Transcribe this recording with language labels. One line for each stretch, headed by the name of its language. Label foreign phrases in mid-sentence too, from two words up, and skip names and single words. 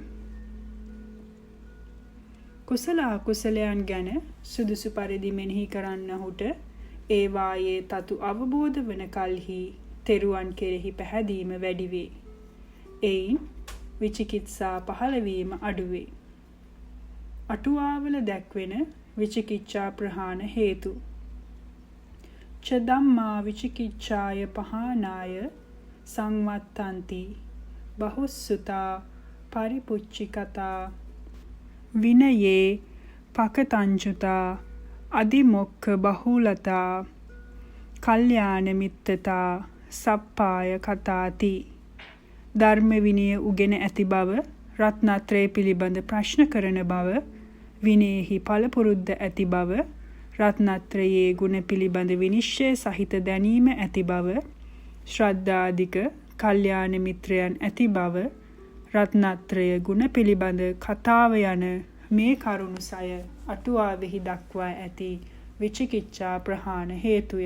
Sinhala: කුසල අකුසලයන් ගැන සුදුසු පරිදි මෙනෙහි කරන්නහුට ඒවායේ තතු අවබෝධ වන කල්හි තෙරුවන් කෙරෙහි පැහැදීම වැඩි වේ. එයින් විචිකිත්සා පහළවීම අඩුවේ. අටුවාවල දැක්වෙන විචිකිච්ඡා ප්‍රහාණ හේතු.
Pali: ච ධම්මා විචිකිච්ඡාය පහානාය සංවත්තන්ති බහුස්සුතා පරිපුච්චිකතා විනයේ පකතංචුතා අදිමොක්ඛ බහුලතා කල්යාණ මිත්තතා සප්පාය කතාති.
Sinhala: ධර්ම විනය උගෙන ඇති බව, රත්නත්‍රය පිළිබඳ ප්‍රශ්න කරන බව, විනයෙහි පළපුරුද්ද ඇති බව, රත්නත්‍රයේ ගුණ පිළිබඳ විනිශ්චය සහිත දැනීම ඇති බව, ශ්‍රද්ධාධික කල්යාණ මිත්‍රයන් ඇති බව, රත්නත්‍රය ගුණ පිළිබඳ කතාව යන මේ කරුණු සය අටුවාවෙහි දක්වා ඇති විචිකිච්ඡා ප්‍රහාණ හේතුය.